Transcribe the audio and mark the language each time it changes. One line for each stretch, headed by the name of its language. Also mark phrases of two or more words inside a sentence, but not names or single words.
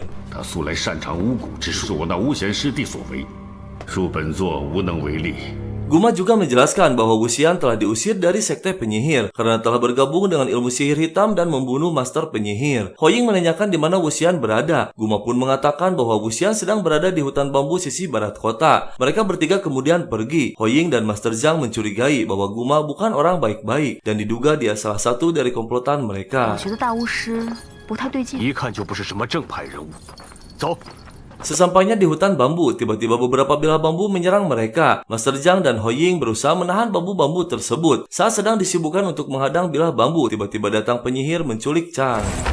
Chinese: 他素来擅长巫蛊之术，是我那巫贤师弟所为，恕本座无能为力。
Indonesian: Guma juga menjelaskan bahwa Wu Xian telah diusir dari sekte penyihir karena telah bergabung dengan ilmu sihir hitam dan membunuh master penyihir. Hoying menanyakan di mana Wu Xian berada. Guma pun mengatakan bahwa Wu Xian sedang berada di hutan bambu sisi barat kota. Mereka bertiga kemudian pergi. Hoying dan Master Zhang mencurigai bahwa Guma bukan orang baik-baik dan diduga dia salah satu dari komplotan mereka.
Chinese: 我觉得大巫师不太对劲。一看就不是什么正派人物。走。
Indonesian: Sesampainya di hutan bambu, tiba-tiba beberapa bilah bambu menyerang mereka. Master Zhang dan Hoying berusaha menahan bambu-bambu tersebut. Saat sedang disibukkan untuk menghadang bilah bambu, tiba-tiba datang penyihir menculik Chang.